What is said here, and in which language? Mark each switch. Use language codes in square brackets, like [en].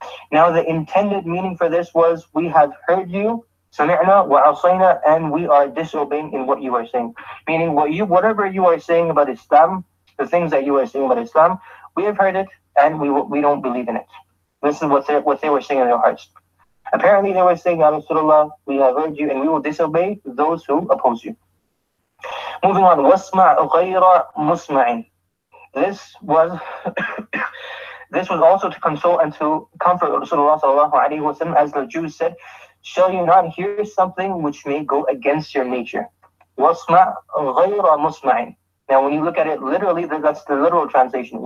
[en] Now, the intended meaning for this was, we have heard you, [ar] Sami'na wa atayna, [en] and we are disobeying in what you are saying. Meaning, whatever you are saying about Islam, the things that you are saying about Islam, we have heard it, and we don't believe in it. This is what they were saying in their hearts. Apparently, they were saying, Ya Rasulullah, we have heard you, and we will disobey those who oppose you. Moving on, [ar] وَاسْمَعْ غَيْرَ مُسْمَعٍ. [en] This was also to console and to comfort Rasulullah sallallahu alaihi wasallam, as the Jews said, shall you not hear something which may go against your nature? [ar] وَاسْمَعْ غَيْرَ مُسْمَعٍ. [en] Now, when you look at it literally, that's the literal translation.